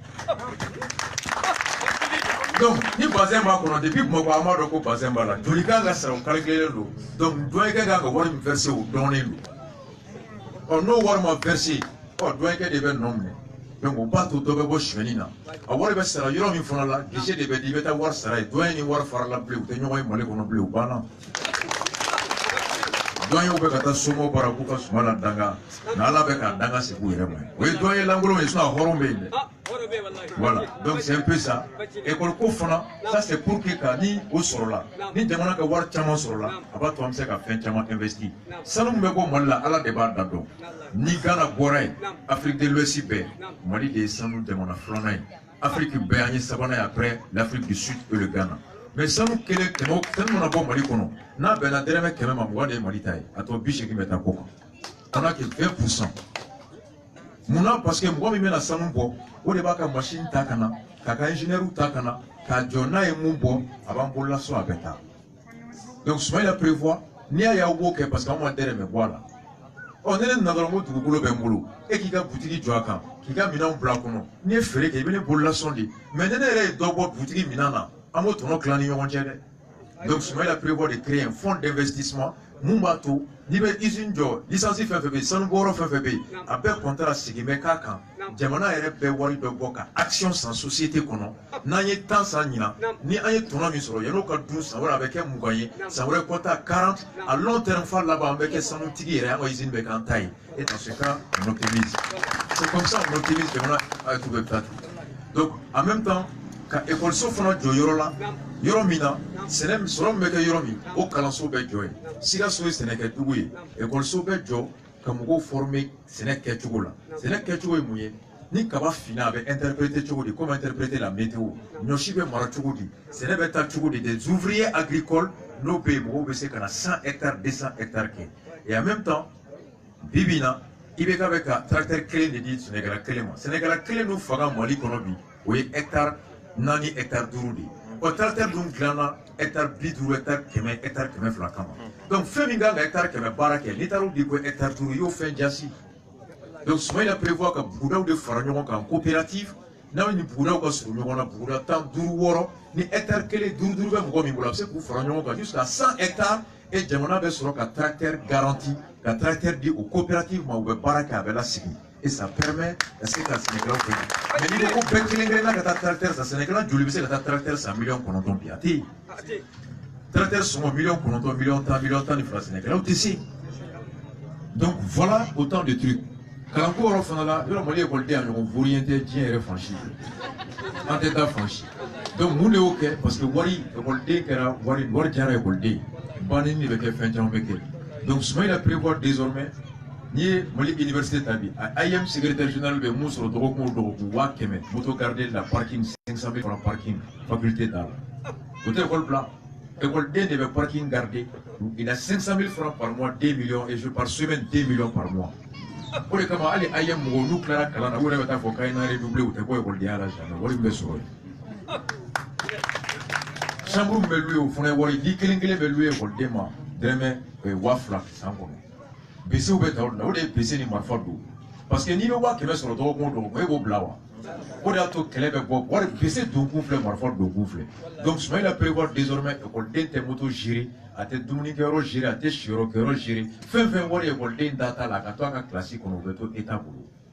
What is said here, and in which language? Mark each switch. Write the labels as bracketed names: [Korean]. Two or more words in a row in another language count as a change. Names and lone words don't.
[Bambara] donc ni bazin b'a kɔnɔ depuis Bamakɔ an b'a dɔn ko bazin b'a la joli kan ka sara o calculé don donc douanier kan ka wari min verser o dɔnnen don n'o wari ma verser douanier de bɛ nɔ minɛ donc o b'a to dɔ bɛ bɔ sonyɛni na a wari bɛ sara yɔrɔ min fana la guichet de bɛ di i bɛ taa wari sara ye douanier ni wari farala bilen u tɛ ɲɔgɔn ye Mali kɔnɔ bilen u banna doyen bɛ ka taa somo bara k'u ka suma la danga n'ala bɛ ka danga segu yɛrɛ ma o ye doyen lankolon ye sinon hɔrɔn bɛ yen dɛ [French] voilà donc c'est un peu ça [Bambara] école ko fana [French] ça c'est pour que [Bambara] ka ni o sɔrɔla ni jamana ka wari caman sɔrɔla a b'a to an bɛ se ka fɛn caman investir sanu min bɛ bɔ Mali la ala de b'a da dɔn ni Ghana bɔra yen Afrique de l'Ouest bɛɛ Mali de ye sanu jamana filanan ye Afrique bɛɛ an ye sabanan ye [French] après l'Afrique du Sud et le Ghana [Bambara] mais sanu kelen kɛmɛ fɛn mana bɔ Mali kɔnɔ n'a bɛnna dɛrɛmɛ kɛmɛ ma 20 de ye Mali ta ye a tɔ 80 bɛ taa ko kan [French] on a que 20%. [Bambara] Munna [French] parce que [Bambara] mɔgɔ min bɛna sanu bɔ o de b'a ka machine ta ka na k'a ka ingénieur ta ka na k'a jɔ n'a ye mun bɔ a b'an bolola so a bɛ taa [French] donc Soumaïla prévoit [Bambara] n'i y'a ye aw b'o kɛ [French] parce que [Bambara] anw ma dɛrɛmɛ bɔ a la ɔ ne nana dɔrɔn ko dugukolo bɛ n bolo e k'i ka butigi jɔ a kan k'i ka minɛnw bila a kɔnɔ n'i ye feere kɛ i bɛ ne bolola sɔn de mais ne yɛrɛ ye dɔ bɔ butigi minɛn na an b'o tɔnɔ tila ni ɲɔgɔn cɛ dɛ [French] donc Soumaïla prévoit de créer un fonds d'investissement [Bambara] mun b'a to n'i bɛ usine jɔ licence fɛn fɛn bɛ yen sanubɔyɔrɔ fɛn fɛn bɛ yen a bɛɛ contrat segin bɛ k'a kan jamana yɛrɛ bɛɛ wari dɔ bɔ ka action san société kɔnɔ n'an ye 10 san ɲinan ni an ye tɔnɔ min sɔrɔ yan'o ka dun san wɛrɛ a bɛ kɛ 20 ye san wɛrɛ kɔta 40 [French] à long terme [Bambara] fa laban an bɛ kɛ sanutigi yɛrɛ an ka usine bɛ k'an ta ye [French] et dans ce cas on optimise c'est comme ça on [Bambara] optimise jamana a tout bɛ taa [French] donc en même temps [Bambara] ka écoleso fana jɔ yɔrɔ la yɔrɔ min na sɛnɛ sɔrɔ min bɛ kɛ yɔrɔ min o kalanso bɛ jɔ yen Sikaso ye sɛnɛkɛdugu ye écoleso bɛ jɔ ka mɔgɔw former sɛnɛ kɛcogo la sɛnɛ kɛcogo ye mun ye ni kaba finna a bɛ interpréter cogo di [French] comme interpréter la météo [Bambara] ɲɔsi bɛ mara cogo di sɛnɛ bɛ taa cogo di [French] des ouvriers agricoles [Bambara] n'o bɛ yen mɔgɔw bɛ se ka na 100 hectares 200 hectares kɛ [French] et en même temps [Bambara] bibi in na IBK bɛ ka tracteur kelen de di sɛnɛkɛla kelen ma sɛnɛkɛla kelen n'u faga Mali kɔnɔ bi o ye hectare 4 hectares 5 de o tracteur dun dilanna hectare 50 hectare 100 hectare 200 kama donc fɛn min kan ka hectare 100 baara kɛ n'i taara o di ko hectare 5 i y'o fɛn jasi donc Soumaïla prévoit ka bugudaw de fara ɲɔgɔn kan coopérative n'aw ni bugudaw ka surun ɲɔgɔn na buguda 10 5 6 ni hectare kelen 5 bɛ mɔgɔ min bolo a bɛ se k'u fara ɲɔgɔn kan [French] jusqu'à 100 hectares [Bambara] et jamana bɛ sɔrɔ ka tracteur garanti ka tracteur di o coopérative ma u bɛ baara kɛ a bɛ lasigi [French] et ça permet de [Bambara] se ka sɛnɛkɛlaw fɛ mais n'i ko ko bɛɛ kelen kelenna ka taa tracteur san sɛnɛkɛla joli bɛ se ka taa tracteur san 9 millions bi a tɛ yen tracteur sɔngɔ 9 millions 10 millions 10 ni fila sɛnɛkɛlaw tɛ se [French] donc voilà autant de trucs [Bambara] kalanko yɔrɔ fana la yɔrɔ Mali école a ɲɔgɔn vorien tɛ diɲɛ yɛrɛ fan si an tɛ taa fan si donc mun de y'o kɛ [French] parce que [Bambara] wari écoleden kɛra wari diyara écoleden banni de bɛ kɛ fɛn caman bɛ kɛ [French] donc Soumaïla prévoit désormais [Bambara] n'i ye Mali université ta bi a IM secrétaire général bɛ mun sɔrɔ dɔgɔkun o dɔgɔkun 500 moto [French] garder la parking [Bambara] 500 000 francs parking faculté t'a la o tɛ école bila écoleden de bɛ parking garder [French] il a 500 000 francs par mois 2 millions et par semaine 2 millions par mois [Bambara] o de kama hali IM mɔgɔw n'u tilara kalan na u yɛrɛ bɛ taa fɔ k'a ye na redoubler u tɛ bɔ écoledenya la jamais wari min bɛ sɔrɔ yen chambre min bɛ louer o fana ye wari di kelen kelen bɛ louer écoleden ma dɛrɛmɛ 2000 san kɔnɔ BC bɛ ta o la o de ye BC ni marifa don [French] parce que [Bambara] n'i bɛ 500 sɔrɔ dɔgɔkun o dɔgɔkun e b'o bila wa o de y'a to kɛlɛ bɛ bɔ wari BC donkun filɛ marifa donkun filɛ [French] donc Soumaïla prévoit désormais [Bambara] écoleden tɛ moto gérer a tɛ dumunikɛyɔrɔ gérer a tɛ siyɔrɔkɛyɔrɔ gérer fɛn fɛn wari écoleden da t'a la a ka to a ka kilasi kɔnɔ o bɛ to État bolo